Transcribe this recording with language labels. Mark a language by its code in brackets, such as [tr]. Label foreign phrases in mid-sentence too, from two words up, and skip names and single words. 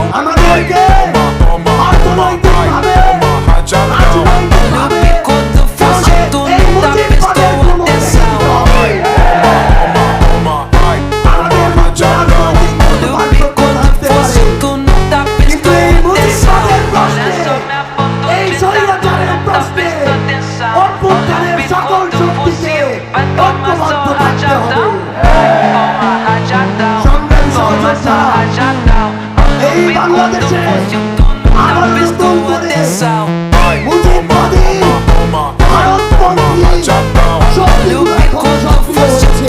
[pt] Toma rajadão. No bico do fuzil, tu nunca prestou atenção. Toma rajadão. No bico do fuzil, tu nunca prestou atenção. [bn] এই স্বৈরাচারের প্রশ্নে অভ্যুত্থানের সকল শক্তিকে ঐক্যবদ্ধ থাকতে হবে। সংগ্রামী সহযোদ্ধা, এই বাংলাদেশে আবার নতুন করে মুজিববাদী ভারতপন্থী শক্তিগুলো এখন সক্রিয় হয়েছে।